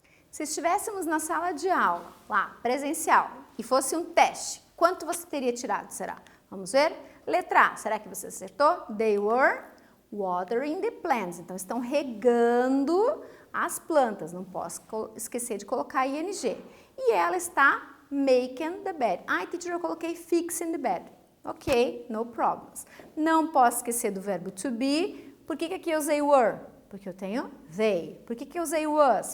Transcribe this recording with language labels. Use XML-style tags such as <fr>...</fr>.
<pt>Se estivéssemos na sala de aula, lá, presencial, e fosse um teste, quanto você teria tirado, será? Vamos ver? Letra A, será que você acertou?</pt> <en>They were watering the plants.</en> <pt>Então, estão regando as plantas. Não posso esquecer de colocar ing. E ela está</pt> <en>making the bed.</en> <pt>Ai, teacher, eu coloquei</pt> <en>fixing the bed. Ok, no problems.</en> <pt>Não posso esquecer do verbo to be. Por que aqui eu usei were? Porque eu tenho they. Por que eu usei was?</pt>